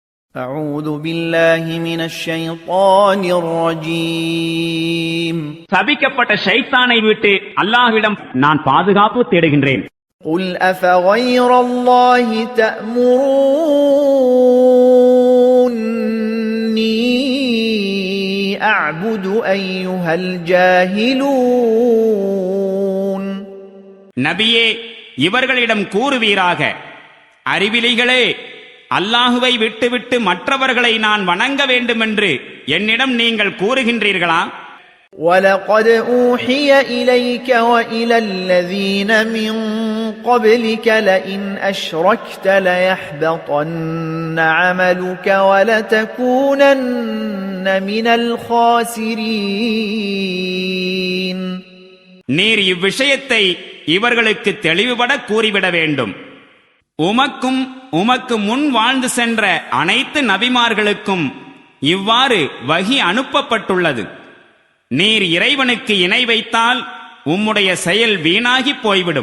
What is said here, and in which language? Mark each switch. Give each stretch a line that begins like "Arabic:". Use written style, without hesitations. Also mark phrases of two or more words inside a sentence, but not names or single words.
Arabic: أعوذ بالله من الشيطان الرجيم
Tamil: சபிக்கப்பட்ட ஷைத்தானை விட்டு அல்லாஹ்விடம் நான் பாதுகாப்பு தேடுகின்றேன்.
Arabic: قل أفغير الله تأمروني أعبد أيها الجاهلون
Tamil: நபியே, இவர்களிடம் கூறுவீராக, அறிவிலிகளே, அல்லாஹுவை விட்டுவிட்டு மற்றவர்களை நான் வணங்க வேண்டுமென்று என்னிடம் நீங்கள் கூறுகின்றீர்களா?
Arabic: وَلَقَدْ أُوحِيَ إِلَيْكَ وَإِلَى الَّذِينَ مِنْ قَبْلِكَ لَئِنْ أَشْرَكْتَ لَيَحْبَطَنَّ عَمَلُكَ وَلَتَكُونَنَّ مِنَ الْخَاسِرِينَ.
Tamil: நீர் இவ்விஷயத்தை இவர்களுக்கு தெளிவுபட கூறிவிட வேண்டும். உமக்கு முன் வாழ்ந்து சென்ற அனைத்து நபிமார்களுக்கும் இவ்வாறு வஹி அனுப்பப்பட்டுள்ளது. நீர் இறைவனுக்கு இணை வைத்தால் உம்முடைய செயல் வீணாகி போய்விடும்.